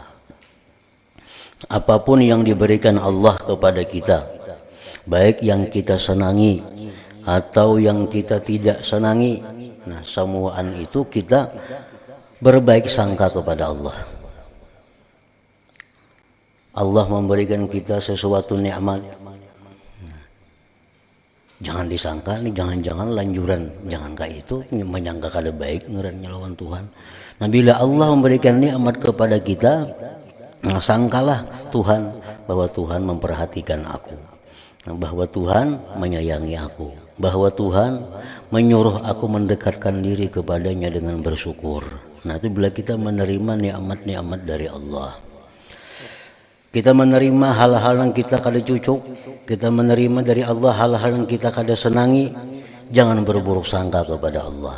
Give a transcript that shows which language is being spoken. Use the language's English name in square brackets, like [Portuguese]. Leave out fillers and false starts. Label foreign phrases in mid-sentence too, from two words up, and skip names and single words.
[Indonesian] Apapun yang diberikan Allah kepada kita, baik yang kita senangi atau yang kita tidak senangi, nah semuaan itu kita berbaik sangka kepada Allah. [Banjar] Allah memberikan kita sesuatu nikmat, jangan disangka nih, jangan-jangan lanjuran, jangan kayak itu menyangka kada baik ngerannya lawan Tuhan. [Indonesian] Nah bila Allah memberikan nikmat kepada kita, nah, sangkalah Tuhan bahwa Tuhan memperhatikan aku, bahwa Tuhan menyayangi aku, bahwa Tuhan menyuruh aku mendekatkan diri kepadanya dengan bersyukur. [Banjar] Nah itu bila kita menerima nikmat-nikmat dari Allah, kita menerima hal-hal yang kita kada cucuk, kita menerima dari Allah hal-hal yang kita kada senangi, jangan berburuk sangka kepada Allah.